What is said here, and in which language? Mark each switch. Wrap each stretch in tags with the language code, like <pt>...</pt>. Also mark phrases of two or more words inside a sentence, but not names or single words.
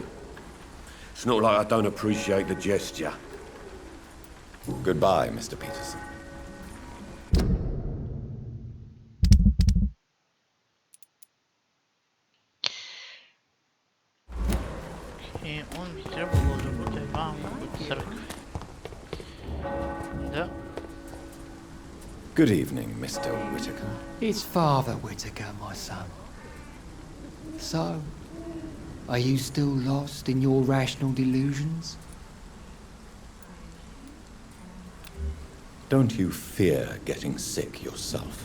<en>It's not like I don't appreciate the gesture. Goodbye, Mr. Peterson.</en> <sr>I on bi trebalo da bude vamo od crkve. Da.</sr> <en>Good evening, Mr. Whittaker. It's Father Whittaker, my son. So, are you still lost in your rational delusions? Don't you fear getting sick yourself?</en>